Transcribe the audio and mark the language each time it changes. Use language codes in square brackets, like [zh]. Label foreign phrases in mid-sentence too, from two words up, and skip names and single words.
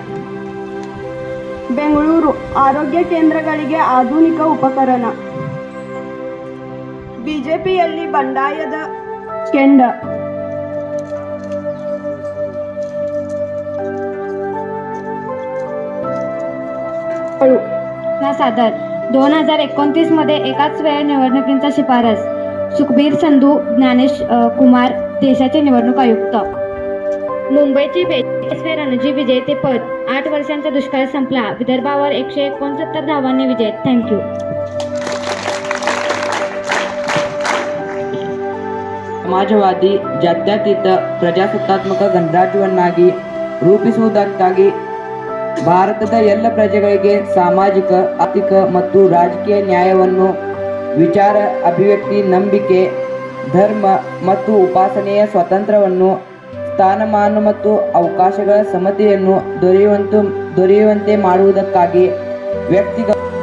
[kn] ಬೆಂಗಳೂರು ಆರೋಗ್ಯ ಕೇಂದ್ರಗಳಿಗೆ ಆಧುನಿಕ ಉಪಕರಣ. ಬಿಜೆಪಿಯಲ್ಲಿ ಬಂಡಾಯದ ಕೆಂಡ. [mr] सादर 2029 मध्ये एकाच वेळी निवडणुकींचा शिफारस. सुखबीर संधू ज्ञानेश कुमार देशाचे निवडणूक आयुक्त. मुंबईची 42 रणजी विजेते पद. 8 वर्षांचा दुष्काळ संपला. विदर्भावर 169 धावांनी विजय. थँक्यू. [kn] ಸಮಾಜವಾದಿ ಜಾತ್ಯತೀತ ಪ್ರಜಾಸತ್ತಾತ್ಮಕ ಗಣರಾಜ್ಯವನ್ನಾಗಿ ರೂಪಿಸುವುದಕ್ಕಾಗಿ ಭಾರತದ ಎಲ್ಲ ಪ್ರಜೆಗಳಿಗೆ ಸಾಮಾಜಿಕ, ಆರ್ಥಿಕ ಮತ್ತು ರಾಜಕೀಯ ನ್ಯಾಯವನ್ನು, ವಿಚಾರ ಅಭಿವ್ಯಕ್ತಿ, ನಂಬಿಕೆ, ಧರ್ಮ ಮತ್ತು ಉಪಾಸನೆಯ ಸ್ವಾತಂತ್ರ್ಯವನ್ನು, ಸ್ಥಾನಮಾನ ಮತ್ತು ಅವಕಾಶಗಳ ಸಮತೆಯನ್ನು ದೊರೆಯುವಂತೆ ಮಾಡುವುದಕ್ಕಾಗಿ ವ್ಯಕ್ತಿಗಳ